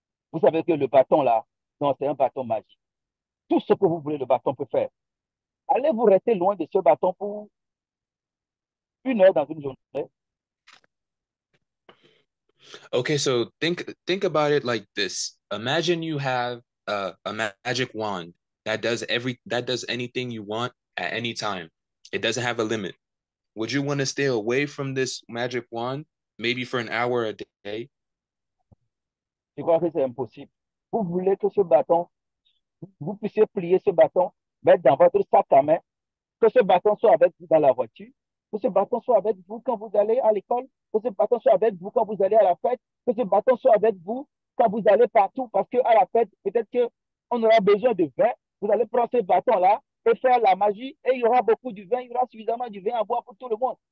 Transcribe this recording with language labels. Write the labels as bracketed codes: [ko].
[fr] Vous savez que le bâton là, non, c'est un bâton magique. Tout ce que vous voulez, le bâton peut faire. Allez-vous rester loin de ce bâton pour 1 heure dans une journée? [en] Okay, so think about it like this. Imagine you have a magic wand that does anything you want at any time. It doesn't have a limit. Would you want to stay away from this magic wand maybe for an hour a day? [fr] Je crois que c'est impossible. Vous voulez que ce bâton, vous puissiez plier ce bâton, mettre dans votre sac à main, que ce bâton soit avec vous dans la voiture, que ce bâton soit avec vous quand vous allez à l'école, que ce bâton soit avec vous quand vous allez à la fête, que ce bâton soit avec vous quand vous allez partout, parce qu'à la fête, peut-être qu'on aura besoin de vin, vous allez prendre ce bâton-là et faire la magie, et il y aura beaucoup de vin, il y aura suffisamment de vin à boire pour tout le monde.